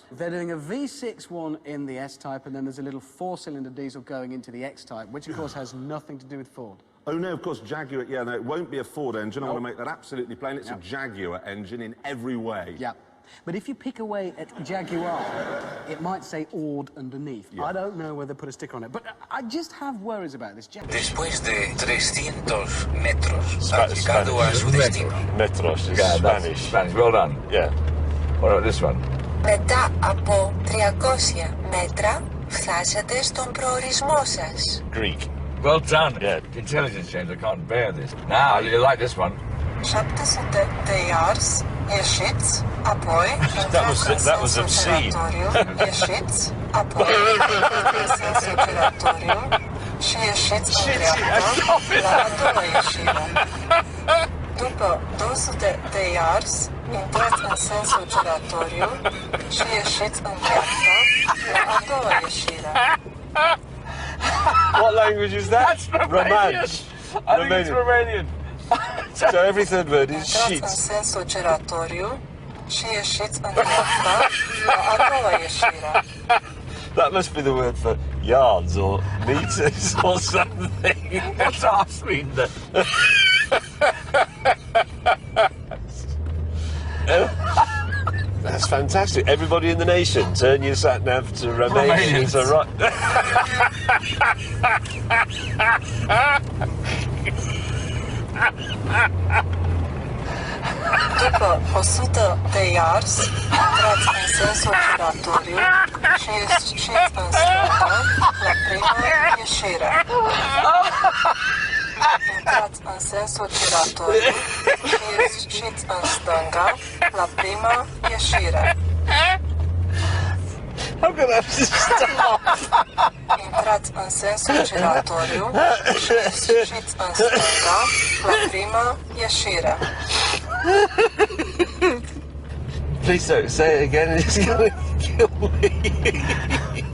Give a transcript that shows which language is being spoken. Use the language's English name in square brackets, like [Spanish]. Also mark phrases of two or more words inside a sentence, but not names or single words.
[English] they're doing a V6 one in the S-Type, and then there's a little 4-cylinder diesel going into the X-Type, which, of course, has nothing to do with Ford. Oh, no, of course, Jaguar, yeah, no, it won't be a Ford engine. I want to make that absolutely plain. It's a Jaguar engine in every way. Yeah. But if you pick away at Jaguar, it might say Ord underneath. I don't know whether to put a sticker on it, but I just have worries about this Jaguar. [Spanish] Después de 300 metros, ha llegado a su destino. [English] Metros is Yeah, that's Spanish. Spanish. Well done. Yeah. What about this one? [Greek] Μετά από 300 μέτρα, φτάσατε στον προορισμό σας. [English] Greek. Well done. Yeah. Intelligence, James. I can't bear this. Now, you like this one? [Romanian] 700 de yards, ieșiți, apoi [English] that was [Romanian] intrați în sensul [English] obscene. [Romanian] giratoriu, ieșiți, apoi intrați în sensul giratoriu și ieșiți în dreapta la a doua ieșire. După 200 de yards, intrați în sensul giratoriu și ieșiți în dreapta la a doua ieșire. [English] What language is that? That's Romanian. I think it's Romanian. So every third word is [Romanian] Intrați în [English] shit. [Romanian] sensul giratoriu și ieșiți în dreapta la a doua ieșire. [English] That must be the word for yards or meters or something. What's arse mean then? That's fantastic. Everybody in the nation, turn your sat nav to Romanian. Romanians. To right. [Romanian] După 100 de yards, intrați în sensul giratoriu și ieșiți în stânga la prima ieșire. Intrați în sensul giratoriu și ieșiți în stânga la prima ieșire. [English] I'm going to have to stop. [Romanian] Intrați în sensul giratoriu și ieșiți în stânga la prima ieșire. [English] Please don't say it again. It's going to kill me.